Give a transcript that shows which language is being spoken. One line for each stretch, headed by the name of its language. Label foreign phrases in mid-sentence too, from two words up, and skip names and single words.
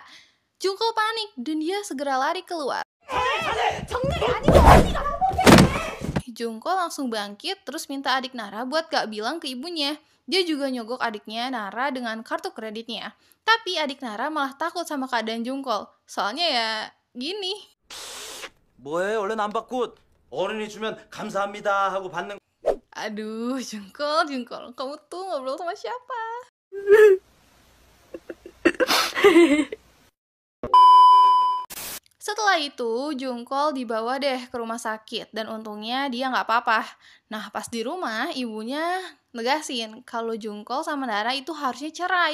Indonesian: Jungkook panik dan dia segera lari keluar. Jungkook langsung bangkit terus minta adik Nara buat gak bilang ke ibunya. Dia juga nyogok adiknya Nara dengan kartu kreditnya. Tapi adik Nara malah takut sama keadaan Jungkook. Soalnya ya gini.
Korean: 뭐해? 얼른 안 받고 어른이 주면 감사합니다 하고 받는.
Indonesian: Aduh, Jungkook, kamu tuh ngobrol sama siapa? Setelah itu, Jungkook dibawa deh ke rumah sakit dan untungnya dia nggak apa-apa. Nah, pas di rumah, ibunya negasin kalau Jungkook sama Nara itu harusnya cerai.